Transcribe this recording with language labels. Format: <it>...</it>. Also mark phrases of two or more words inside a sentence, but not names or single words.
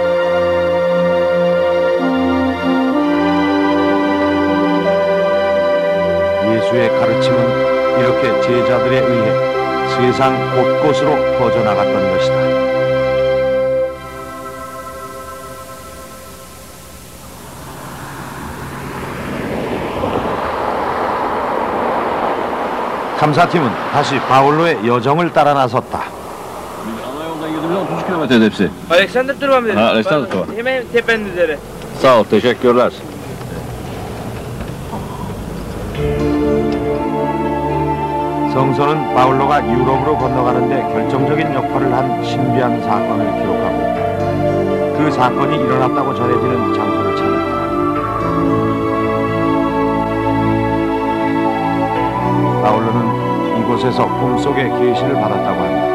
<ko>예수의 가르침은 이렇게 제자들에 의해 세상 곳곳으로 퍼져나갔던 것이다. 탐사팀은 다시 바울로의 여정을 따라 na섰다.</ko> <tr>Alexander durmam dedi. Alexander durma. Hemen tepenin üzeri. Sağ ol, teşekkürler.</tr> <ko>성서는 바울로가 유럽으로 건너가는데 결정적인 역할을 한 신비한 사건을 기록하고 그 사건이 일어났다고 전해지는 장소를 찾았다. 바울로는 이곳에서 꿈속의 계시를 받았다고 한다.</ko>